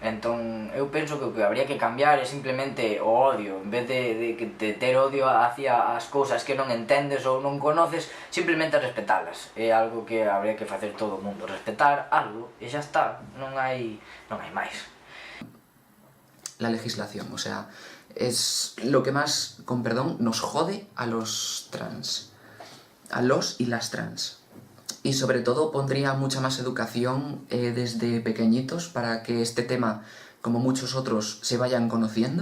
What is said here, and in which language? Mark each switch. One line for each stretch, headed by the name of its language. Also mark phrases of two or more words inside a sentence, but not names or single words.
Galician: Entón, eu penso que o que habría que cambiar é simplemente o odio. En vez de ter odio hacia as cousas que non entendes ou non conoces, simplemente respetalas. É algo que habría que facer todo o mundo. Respetar algo e xa está, non hai máis.
Spanish: La legislación, o sea, es lo que más, con perdón, nos jode a los trans. A los y las trans. Y sobre todo pondría mucha más educación desde pequeñitos para que este tema, como muchos otros, se vayan conociendo.